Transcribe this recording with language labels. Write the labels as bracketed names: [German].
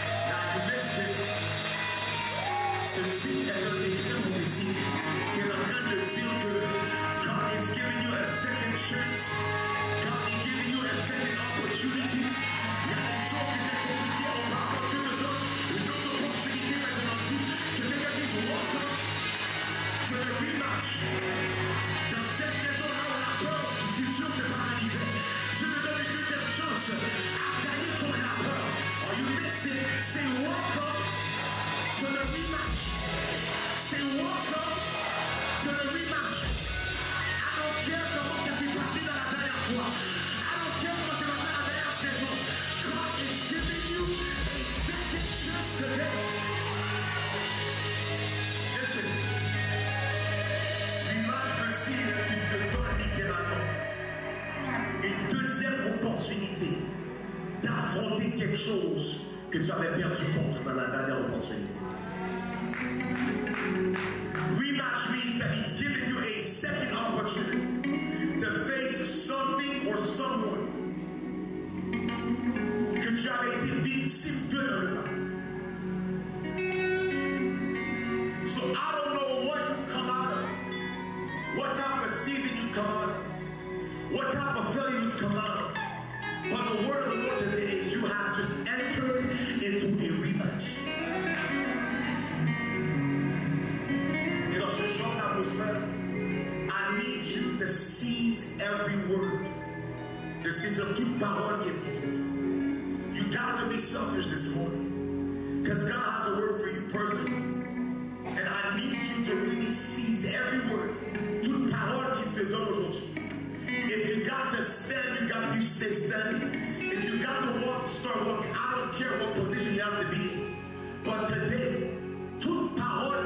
[English] Now listen. [French] Ceci est un écrivain prophétique qui est en train de dire que [English] God is giving you a second chance. God is giving you a second opportunity. [French] Il y a des choses qui étaient compliquées auparavant. Dieu te donne une autre opportunité maintenant. [English] Welcome to the rematch. [French] Dans cette saison-là, on a peur du futur de paralysé. Je te donne une deuxième chance à gagner ton la peur. [English] Are you listening? Say welcome to the rematch. Say welcome to the rematch. I don't care [French] comment ça s'est passé dans la dernière fois. [English] I don't care [French] comment ça va faire la dernière saison. [English] God is giving you a second chance today. [French] Il te donne littéralement une deuxième opportunité d'affronter quelque chose que tu avais perdu contre dans la dernière opportunité. [English] Rematch means that he's giving you a second opportunity to face something or someone [French] que tu avais été victime de dans le passé. [English] So I don't know what you've come out of. What type of season you've come out of, what type of failure you've come out of. But the word of the Lord today is you have just entered into a rematch. Et dans ce genre d'atmosphère, I need you to seize every word, de saisir toute parole qui est pour toi. You got to be selfish this morning, because God has a word for you personally. And I need you to really seize every word. [French] Toute parole qu'il te donne aujourd'hui. [English] If you got to stand, you got to stay standing. If you got to walk, start walking. I don't care what position you have to be in. But today, [French] toute parole